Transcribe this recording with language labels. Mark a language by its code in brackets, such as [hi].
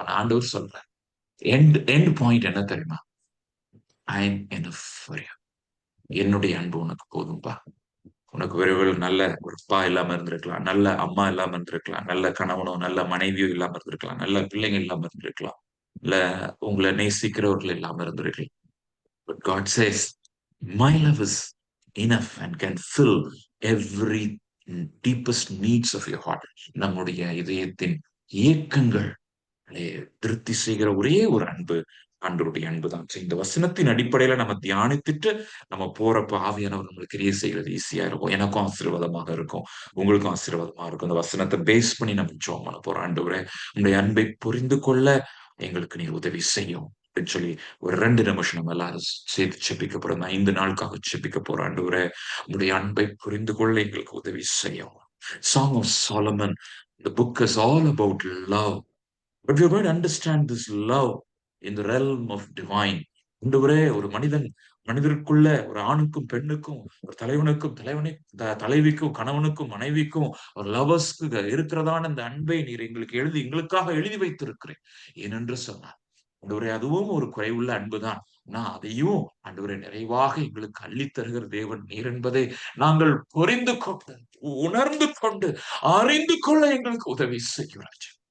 [ta] ஆனா ஆண்டவர் சொல்றார், [en] end end point [ta] என்ன தெரியுமா? [en] I am enough for you. [ta] என்னுடைய அன்பு உனக்கு போதும்பா. உனக்கு விரைவில் நல்ல ஒரு அப்பா இல்லாம இருந்திருக்கலாம், நல்ல அம்மா இல்லாம இருந்திருக்கலாம், நல்ல கணவனோ நல்ல மனைவியோ இல்லாம இருந்திருக்கலாம், நல்ல பிள்ளைங்க இல்லாம இருந்திருக்கலாம், இல்ல உங்களை நேசிக்கிறவர்கள் இல்லாம இருந்திருக்கலாம். [en] But God says, my love is enough and can fill every deepest needs of your heart. [ta] நம்முடைய இதயத்தின் ஏக்கங்கள் திருப்தி செய்கிற ஒரே ஒரு அன்பு ஆண்டவருடைய அன்பு தான். இந்த வசனத்தின் அடிப்படையில நம்ம தியானித்துட்டு நம்ம போறப்ப ஆவியானவர் நம்மளுக்கு கிரியை செய்யறது ஈஸியா இருக்கும். எனக்கும் ஆசீர்வாதமாக இருக்கும், உங்களுக்கும் ஆசீர்வாதமா இருக்கும். இந்த வசனத்தை பேஸ் பண்ணி நம்ம ஜெபம் பண்ண போறோம். ஆண்டவரே, உங்களுடைய அன்பை புரிந்து கொள்ள எங்களுக்கு நீ உதவி செய்யும் அப்படின்னு சொல்லி ஒரு 2 நிமிஷம் நம்ம எல்லாரும் சேர்த்து செபிக்க போறோம். 5 நாளுக்காக செபிக்க போறோம். ஆண்டவரே, உங்களுடைய அன்பை புரிந்து கொள்ள எங்களுக்கு உதவி செய்யும். [en] Song of Solomon, the book is all about love. But we are going to understand this love in the realm of divine. [ta] ஆண்டவரே, ஒரு மனிதருக்குள்ள ஒரு ஆணுக்கும் பெண்ணுக்கும், ஒரு தலைவனுக்கும் தலைவிக்கும், கணவனுக்கும் மனைவிக்கும், ஒரு லவர்ஸ்க்கு இருக்கிறதான இந்த அன்பை நீர் எங்களுக்காக எழுதி வைத்திருக்கிறேன் ஏனென்று சொன்னார். ஆண்டவரே, அதுவும் ஒரு குறைவுள்ள அன்புதான். நான் அதையும் ஆண்டவரே நிறைவாக எங்களுக்கு அள்ளித் தருகிற தேவன் நீர் என்பதை நாங்கள் புரிந்து கொண்டு, உணர்ந்து கொண்டு, அறிந்து கொள்ள எங்களுக்கு உதவி செய்கிறார்.